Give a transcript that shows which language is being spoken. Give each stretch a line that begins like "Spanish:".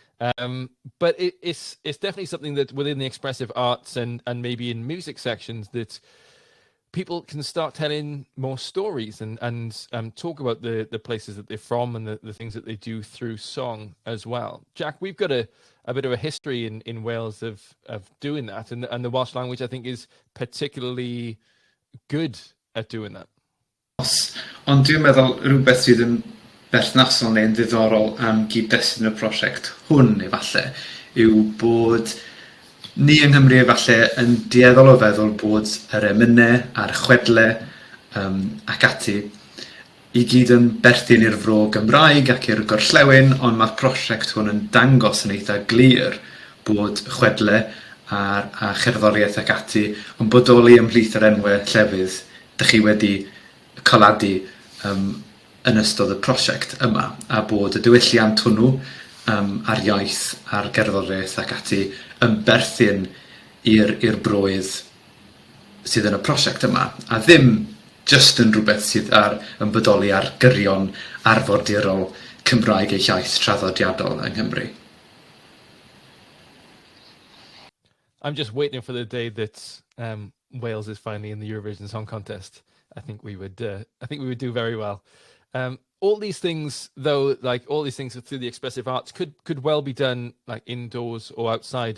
English: But it's definitely something that within the expressive arts and maybe in music sections that people can start telling more stories and talk about the places that they're from and the things that they do through song as well. Jack, we've got a bit of a history in Wales of doing that, and the Welsh language, I think, is particularly good at doing that.
Welsh: Ond dwi'n meddwl rhywbeth sydd yn berthnasol neu'n ddiddorol am gyd-destun y prosiect hwn efallai yw bod ni yng Nghymru efallai yn dueddol o feddwl bod yr emynau a'r chwedle ac ati i gyd yn berthyn i'r fro Gymraeg ac i'r gorllewin, ond mae'r prosiect hwn yn dangos yn eitha glir bod chwedle a cherddoriaeth ac ati yn bodoli ymhlith yr enwau llefydd dych chi wedi coladu yn ystod y prosiect yma, a bod y diwylliant hwnnw a'r iaith, a'r gerddoriaeth ac ati yn berthyn i'r broedd sydd yn y prosiect yma, a ddim just yn rhywbeth sydd yn bodoli ar gyrion arfordirol Cymraeg eu iaith traddodiadol yng Nghymru.
English: I'm just waiting for the day that Wales is finally in the Eurovision Song Contest. I think we would do very well. All these things, though, all these things through the expressive arts could well be done indoors or outside.